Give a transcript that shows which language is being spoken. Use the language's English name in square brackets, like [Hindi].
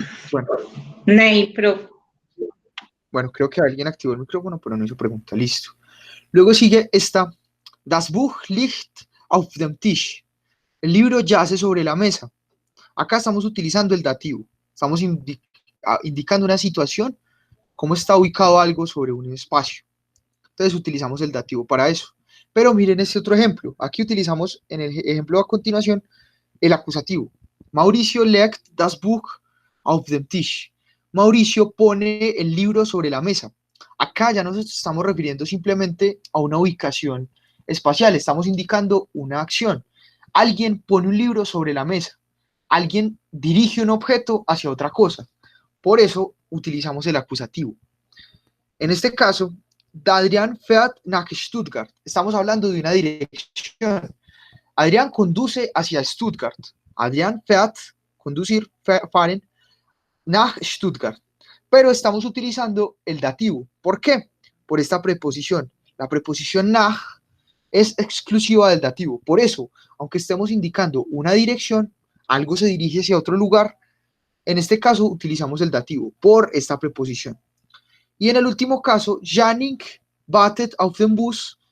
[Spanish] Bueno, Ney, profe. bueno, creo que alguien activó el micrófono, pero no hizo pregunta. Listo. Luego sigue esta. [German] Das Buch liegt auf dem Tisch. [Spanish] El libro yace sobre la mesa. Acá estamos utilizando el dativo. Estamos indicando una situación, cómo está ubicado algo sobre un espacio. Entonces utilizamos el dativo para eso. Pero miren este otro ejemplo. Aquí utilizamos en el ejemplo a continuación el acusativo. [German] Mauricio legt das Buch auf dem Tisch. [Spanish] Mauricio pone el libro sobre la mesa. Acá ya nos estamos refiriendo simplemente a una ubicación espacial, estamos indicando una acción. Alguien pone un libro sobre la mesa, alguien dirige un objeto hacia otra cosa. Por eso utilizamos el acusativo. En este caso, [German] Adrián fährt nach Stuttgart. [Spanish] Estamos hablando de una dirección. Adrián conduce hacia Stuttgart. [German] Adrián fährt, conducir, fahren, nach Stuttgart. [Spanish] Pero estamos utilizando el dativo. ¿Por qué? Por esta preposición. La preposición nach es exclusiva del dativo. Por eso, aunque estemos indicando una dirección, algo se dirige hacia otro lugar, en este caso utilizamos el dativo por esta preposición. Y en el último caso, [German] Jannik wartet auf den Bus.